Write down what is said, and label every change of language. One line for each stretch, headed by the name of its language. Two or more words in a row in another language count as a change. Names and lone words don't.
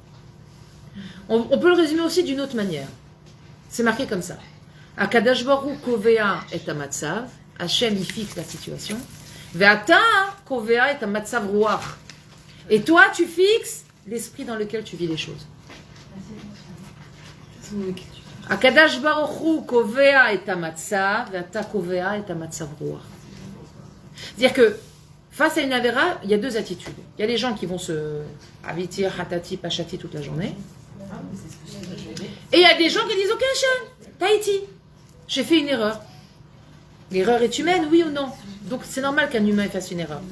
French: On peut le résumer aussi d'une autre manière. C'est marqué comme ça.
Hebrew: הקדוש ברוך קובע את המצב. Hachem
French: il fixe la situation.
Hebrew: ואתה קובע את המצב רוח.
French: Et toi, tu fixes l'esprit dans lequel tu vis les choses.
Hebrew: הקדוש ברוך קובע את המצב. ואתה קובע את המצב רוח.
French: C'est-à-dire que face à une avéra, il y a deux attitudes. Il y a les gens qui vont se avitir,
Hebrew: חטאתי, פשעתי
French: toute la journée. Et il y a des gens qui disent ok Hachem, Tahiti, j'ai fait une erreur. L'erreur est humaine, oui ou non? Donc c'est normal qu'un humain fasse une erreur.